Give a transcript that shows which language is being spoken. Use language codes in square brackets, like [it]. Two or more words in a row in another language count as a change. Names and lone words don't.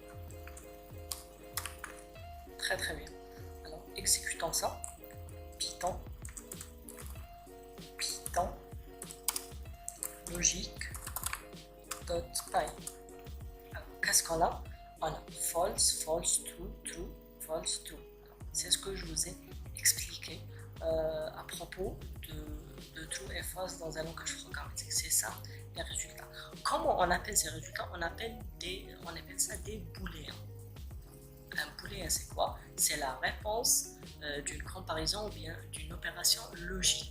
[fr] Très très bien. Alors, exécutons ça. Python, Python, logique, [en] dot type. [fr] Qu'est-ce qu'on a? On a [en] false, false, true, true, false, true. [fr] C'est ce que je vous ai expliqué à propos de true et false dans un langage programmatique. C'est ça les résultats. Comment on appelle ces résultats? On appelle ça des booléens. Un booléen, c'est quoi? C'est la réponse d'une comparaison ou bien d'une opération logique.